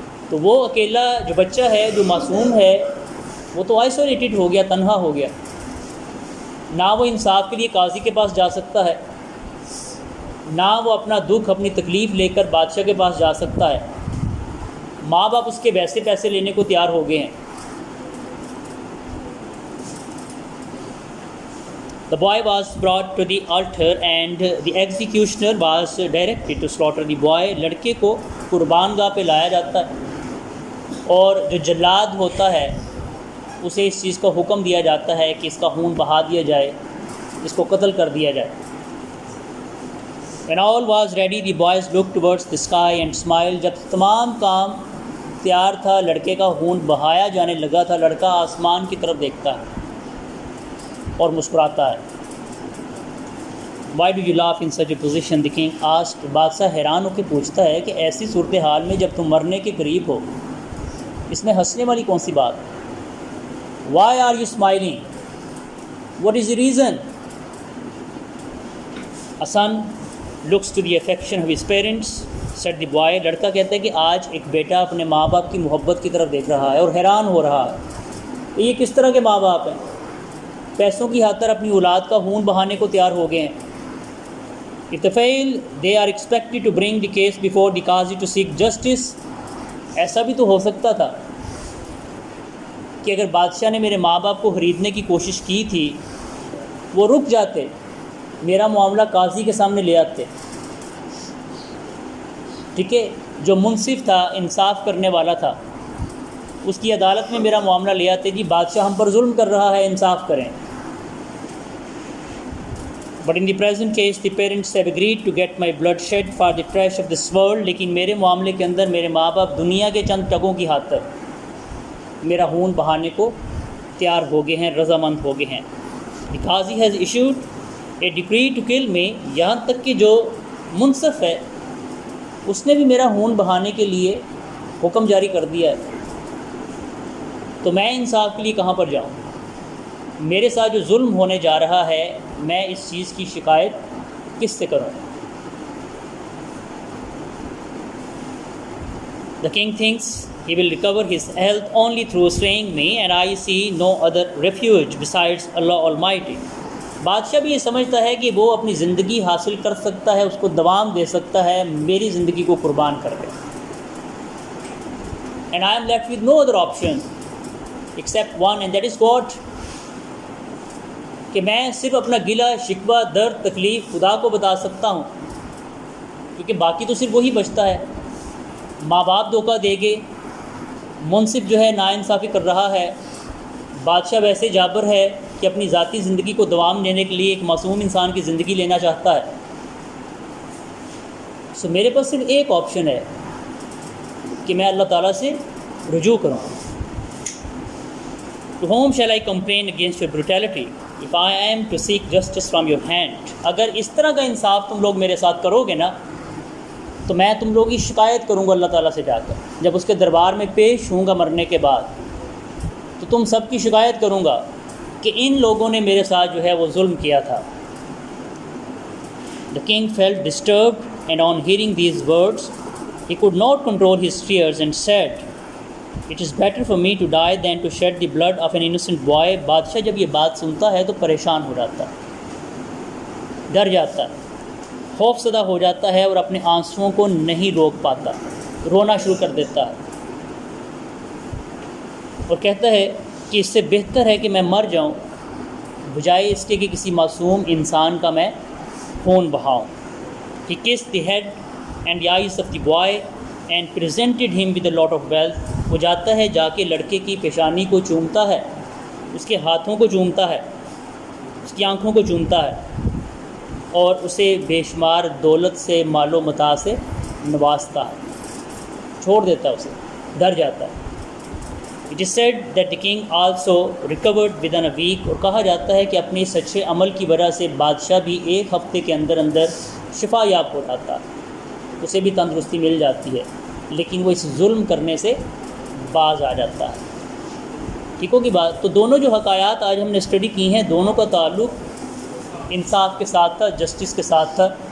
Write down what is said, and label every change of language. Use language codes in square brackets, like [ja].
[ur] تو وہ اکیلا جو بچہ ہے، جو معصوم ہے، وہ تو آئسولیٹڈ ہو گیا، تنہا ہو گیا، نہ وہ انصاف کے لیے قاضی کے پاس جا سکتا ہے، نہ وہ اپنا دکھ، اپنی تکلیف لے کر بادشاہ کے پاس جا سکتا ہے. ماں باپ اس کے ویسے پیسے لینے کو تیار ہو گئے ہیں. [en] The boy was brought to the altar and the executioner was directed to slaughter the boy. [ur] لڑکے کو قربان گاہ پہ لایا جاتا ہے، اور جو جلاد ہوتا ہے اسے اس چیز کا حکم دیا جاتا ہے کہ اس کا خون بہا دیا جائے، اس کو قتل کر دیا جائے. [en] When all was ready, the boys looked towards the sky and smiled. [ur] جب تمام کام تیار تھا، لڑکے کا خون بہایا جانے لگا تھا، لڑکا آسمان کی طرف دیکھتا ہے اور مسکراتا ہے. [en] Why do you laugh in such a position? The king asked. [ur] بادشاہ حیران ہو کے پوچھتا ہے کہ ایسی صورتحال میں جب تم مرنے کے قریب ہو، اس میں ہنسنے والی کون سی بات؟ [en] Why are you smiling? What is the reason? A son looks to the affection of his parents, said the boy. [ur] لڑکا کہتا ہے کہ آج ایک بیٹا اپنے ماں باپ کی محبت کی طرف دیکھ رہا ہے اور حیران ہو رہا ہے. یہ کس طرح کے ماں باپ ہیں؟ پیسوں کی خاطر اپنی اولاد کا خون بہانے کو تیار ہو گئے ہیں. [en] If they fail, they are expected to bring the case before the Qazi to seek justice. [ur] ایسا بھی تو ہو سکتا تھا کہ اگر بادشاہ نے میرے ماں باپ کو خریدنے کی کوشش کی تھی، وہ رک جاتے، میرا معاملہ قاضی کے سامنے لے آتے. ٹھیک ہے، جو منصف تھا، انصاف کرنے والا تھا، اس کی عدالت میں میرا معاملہ لے آتے. جی بادشاہ ہم پر ظلم کر رہا ہے، انصاف کریں. [en] But in the present case, the parents have agreed to get my blood shed for the trash of this world. [ur] لیکن میرے معاملے کے اندر میرے ماں باپ دنیا کے چند ٹگوں کی خاطر میرا خون بہانے کو تیار ہو گئے ہیں، رضامند ہو گئے ہیں. [en] The qazi has issued a decree to kill me. [ur] یہاں تک کہ جو منصف ہے اس نے بھی میرا خون بہانے کے لیے حکم جاری کر دیا ہے. تو میں انصاف کے لیے کہاں پر جاؤں؟ میرے ساتھ جو ظلم ہونے جا رہا ہے میں اس چیز کی شکایت کس سے کروں؟ [en] The king thinks he will recover his health only through slaying me, and I see no other refuge besides Allah Almighty. [ur] بادشاہ بھی یہ سمجھتا ہے کہ وہ اپنی زندگی حاصل کر سکتا ہے، اس کو دوام دے سکتا ہے میری زندگی کو قربان کر کے. [en] And I am left with no other option except one, and that is God. [ur] کہ میں صرف اپنا گلہ شکوہ درد تکلیف خدا کو بتا سکتا ہوں، کیونکہ باقی تو صرف وہی بچتا ہے. ماں باپ دھوکہ دے گے، منصف جو ہے ناانصافی کر رہا ہے، بادشاہ ویسے جابر ہے کہ اپنی ذاتی زندگی کو دوام دینے کے لیے ایک معصوم انسان کی زندگی لینا چاہتا ہے. سو میرے پاس صرف ایک آپشن ہے کہ میں اللہ تعالیٰ سے رجوع کروں. [en] To whom shall I complain against your brutality if I am to seek justice from your hand? [ur] اگر اس طرح کا انصاف تم لوگ میرے ساتھ کرو گے نا تو میں تم لوگوں کی شکایت کروں گا اللہ تعالیٰ سے جا کر. جب اس کے دربار میں پیش ہوں گا مرنے کے بعد تو تم سب کی شکایت کروں گا کہ ان لوگوں نے میرے ساتھ جو ہے وہ ظلم کیا تھا. [en] The king felt disturbed, and on hearing these words he could not control his fears and said, It is better for me to die than to shed the blood of an innocent boy. [ur] بادشاہ جب یہ بات سنتا ہے تو پریشان ہو جاتا ہے، ڈر جاتا ہے، خوف زدہ ہو جاتا ہے اور اپنے آنسوؤں کو نہیں روک پاتا، رونا شروع کر دیتا ہے اور کہتا ہے کہ اس سے بہتر ہے کہ میں مر جاؤں بجائے اس کے کہ کسی معصوم انسان کا میں خون بہاؤں. [en] He kissed the head and the eyes of the boy and presented him with a lot of wealth. [ur] وہ جاتا ہے، جا کے لڑکے کی پیشانی کو چومتا ہے، اس کے ہاتھوں کو چومتا ہے، اس کی آنکھوں کو چومتا ہے اور اسے بے شمار دولت سے مال و متاع سے نوازتا ہے، چھوڑ دیتا ہے، اسے ڈر جاتا ہے. [en] It is said that the king also recovered within a week. [ur] اور کہا جاتا ہے کہ اپنے اس اچھے عمل کی وجہ سے بادشاہ بھی ایک ہفتے کے اندر شفا یاب ہو جاتا ہے، اسے بھی تندرستی مل جاتی ہے، لیکن وہ اس ظلم کرنے سے باز آ جاتا ہے. ٹھیک ہوگی بات؟ تو دونوں جو حکایات آج ہم نے اسٹڈی کی ہیں دونوں کا تعلق انصاف کے ساتھ تھا، جسٹس کے ساتھ تھا.